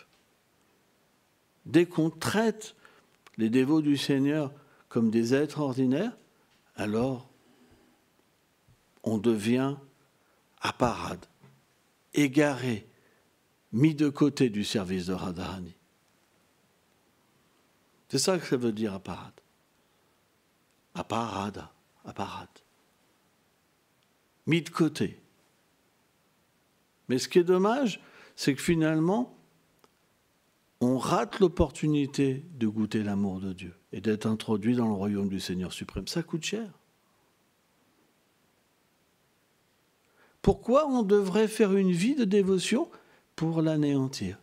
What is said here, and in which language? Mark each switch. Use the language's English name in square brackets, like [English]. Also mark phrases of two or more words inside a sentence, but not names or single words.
[French] Dès qu'on traite les dévots du Seigneur comme des êtres ordinaires, alors on devient aparade, égaré, mis de côté du service de Radharani. C'est ça que ça veut dire aparade. Aparada, aparade. Mis de côté. Mais ce qui est dommage, c'est que finalement, on rate l'opportunité de goûter l'amour de Dieu et d'être introduit dans le royaume du Seigneur suprême. Ça coûte cher. Pourquoi on devrait faire une vie de dévotion pour l'anéantir?